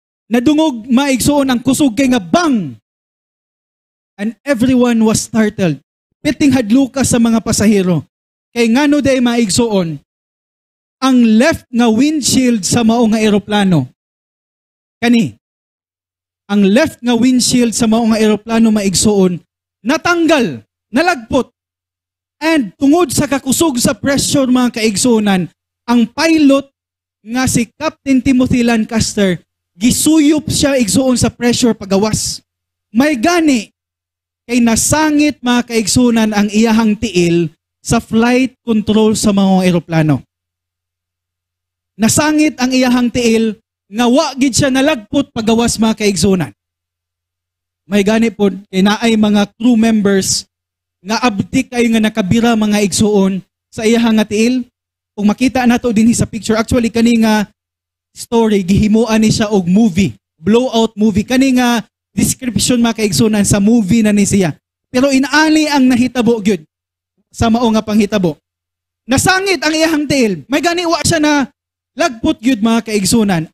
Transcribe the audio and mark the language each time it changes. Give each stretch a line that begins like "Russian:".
Cebuano: Nadungog, mga igsoon, ang kusog kay nga bang.
English: And everyone was startled.
Cebuano: Piting hadluka sa mga pasahero. Kay ngano day, mga igsoon, ang left nga windshield sa mao nga eroplano. Ang left nga windshield sa mao nga eroplano, mga igsoon, natanggal, nalagpot. And tungod sa kakusog sa pressure, mga kaigsunan, ang pilot nga si Captain Timothy Lancaster, gisuyop siya, igsuon, sa pressure pagawas. May gani, kay nasangit, mga kaigsunan, ang iyahang tiil sa flight control sa mga eroplano. Nasangit ang iyahang tiil, nga wa gid siya nalagpot pagawas, mga kaigsunan. May gani po, kay naay mga crew members nga abdi kayo nga nakabira, mga igsuon, sa iyahang nga tiil. Kung makita nato din sa picture, actually kani nga story, gihimuan ni siya og movie, blowout movie. Kani nga description, mga kaigsunan, sa movie na ni siya. Pero inaali ang nahitabo gyud sa mao nga panghitabo. Nasangit ang iyahang tail. May gani wa siya na lagpot gyud, mga kaigsunan.